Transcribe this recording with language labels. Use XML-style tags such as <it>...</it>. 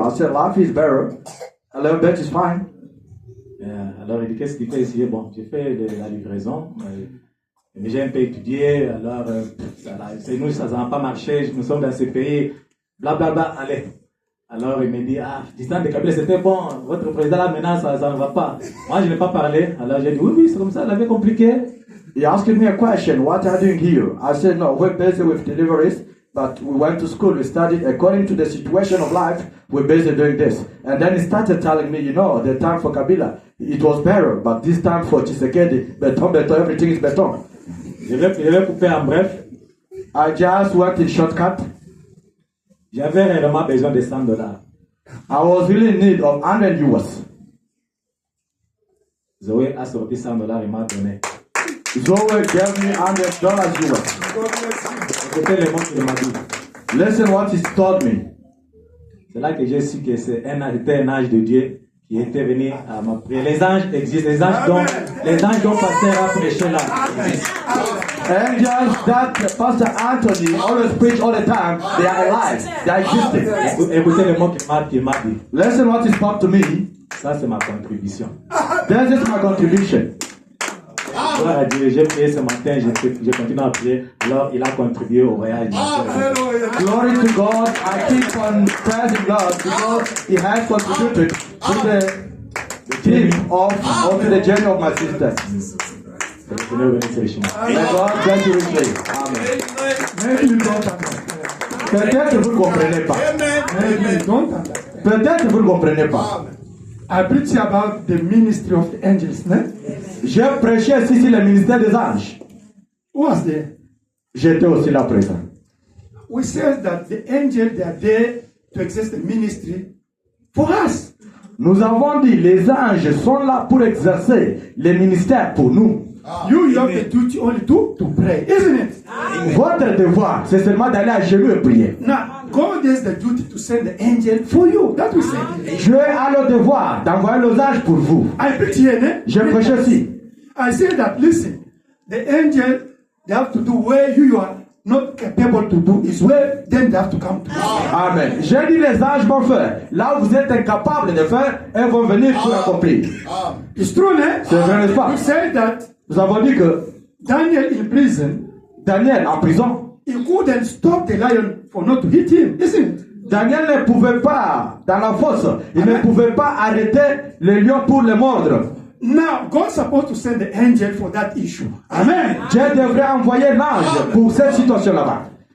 <en>I said, life is better. A little bit is fine.</en> <fr>Alors il dit, qu'est-ce qu'il fait ici? Bon, j'ai fait de la livraison. Mais j'ai un peu étudié. Alors, nous, ça n'a pas marché. Nous sommes dans ce pays. Blablabla, allez. Alors il me dit, distant de Kabila, c'était bon. Votre président là, maintenant, ça ne va pas. Moi, je n'ai pas parlé. Alors j'ai dit, oui, c'est comme ça, la vie est compliquée.</fr> <en>He asked me a question, what are you doing here? I said, no, we're busy with deliveries, but we went to school, we studied according to the situation of life, we're busy doing this. And then he started telling me, the time for Kabila, it was better, but this time for Tshisekedi, better, everything is better.</en> <fr>Je vais couper en bref.</fr> <en>I just went in shortcut.</en> <fr>J'avais réellement besoin de $100.</fr> <en>I was really in need of 100 US.</en> <fr>Zoé a sorti $100, il m'a donné.</fr> <en>Zoe gave me $100 US.</en> <fr>C'était le mot qu'il m'a dit.</fr> <en>Listen what he told me.</en> <fr>C'est là que j'ai su que c'était un ange de Dieu qui était venu à m'appeler. Les anges existent, les anges dont Pasteur a prêché là.</fr> <en>Angels that Pastor Anthony always preach all the time, they are alive, they are existing.</en> <fr>Écoutez le mot qu'il m'a dit.</fr> <en>Listen what he spoke to me.</en> <fr>Ça, c'est ma contribution.</fr> <en>This is my contribution.</en> <fr>Gloire à Dieu, j'ai prié ce matin, je continue à prier. Alors, il a contribué au voyage.</fr> <en>Glory to God. I keep on praising God because He has contributed to the team of the journey of my sister.</en> <fr>Le Seigneur bénisse richement.</fr> <en>May God bless you richly. Amen. Maybe you don't understand.</en> <fr>Peut-être vous ne comprenez pas.</fr> <en>Maybe you don't understand.</en> <fr>Peut-être vous ne comprenez pas.</fr> <en>I preach about the ministry of the angels, no?</en> <fr>J'ai prêché ici sur le ministère des anges.</fr> <en>Who was there?</en> <fr>J'étais aussi là présent.</fr> <en>We said that the angels, they are there to exerce the ministry for us.</en> <fr>Nous avons dit les anges sont là pour exercer les ministères pour nous.</fr> <en>You have the duty only to pray, isn't it?</en> <fr>Votre devoir, c'est seulement d'aller à genoux et prier.</fr> <en>Now, God has the duty to send the angel for you. That we said.</en> <fr>Dieu a le devoir d'envoyer les anges pour vous.</fr> <en>I preach here, ne?</en> <fr>Je prêche aussi.</fr> <en>I say that, listen, the angel, they have to do where you are not capable to do is where then they have to come to. Amen.</en> <fr>J'ai dit les anges vont faire. Là où vous êtes incapable de faire, elles vont venir pour accomplir.</fr> <en>It's true, ne?</en> <fr>C'est vrai, n'est-ce pas?</fr> <en>We say that</en> <fr>Nous avons dit que</fr> <en>Daniel in prison,</en> <fr>Daniel en prison,</fr> <en>he couldn't stop the lion for not to hit him, isn't it?</en> <fr>Daniel ne pouvait pas, dans la fosse, il ne pouvait pas arrêter le lion pour le mordre.</fr> <en>Now, God's supposed to send the angel for that issue. Amen.</en> <fr>Dieu devrait envoyer l'ange pour cette situation là-bas.</fr>